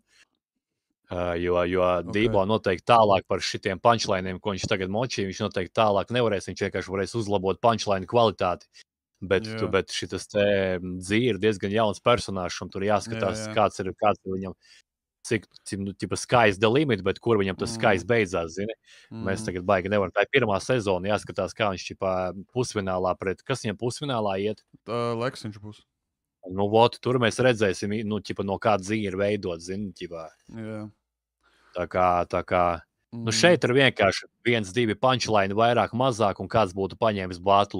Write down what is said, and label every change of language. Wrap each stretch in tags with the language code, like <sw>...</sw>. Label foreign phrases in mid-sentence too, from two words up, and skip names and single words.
<lv>Jo Dībo noteikti tālāk par šitiem punchlineiem, ko viņš tagad močīja, viņš noteikti tālāk nevarēs, viņš vienkārši varēs uzlabot punchline kvalitāti. Bet šitas te dzīve ir diezgan jauns personāžs, un tur jāskatās, kāds ir viņam, cik</lv> <en>sky's the limit,</en> <lv>bet kur viņam tas sky's beidzās, zini. Mēs tagad baigi nevaram. Tā ir pirmā sezona, jāskatās, kā viņš pusfinālā pret, kas viņam pusfinālā iet? Leksiņš būs. Tur mēs redzēsim, no kā dzīve ir veidot, zini, Tā kā šeit ir vienkārši 1-2 punchline vairāk, mazāk, un kāds būtu paņēmis batlu.</lv>